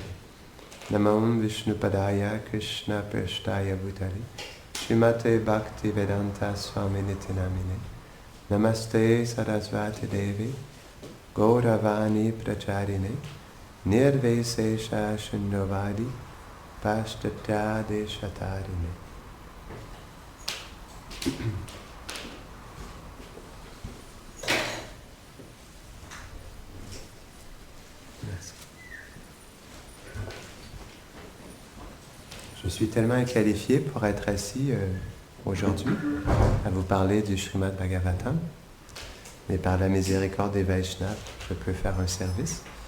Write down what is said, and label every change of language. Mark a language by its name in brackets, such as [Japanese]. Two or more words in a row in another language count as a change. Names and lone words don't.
[Sanskrit] Namam Vishnupadaya, Krishna Prashtaya Bhutale, Srimate Bhakti Vedanta Swami Nitinamine, Namaste Sarasvati Devi, Gauravani Pracharine, Nirvesesha Shunyavadi, Pashtatya Deshatarine. [French] Je suis tellement qualifié pour être assis aujourd'hui à vous parler du Srimad Bhagavatam, mais par la miséricorde des Vaishnavas, je peux faire un service.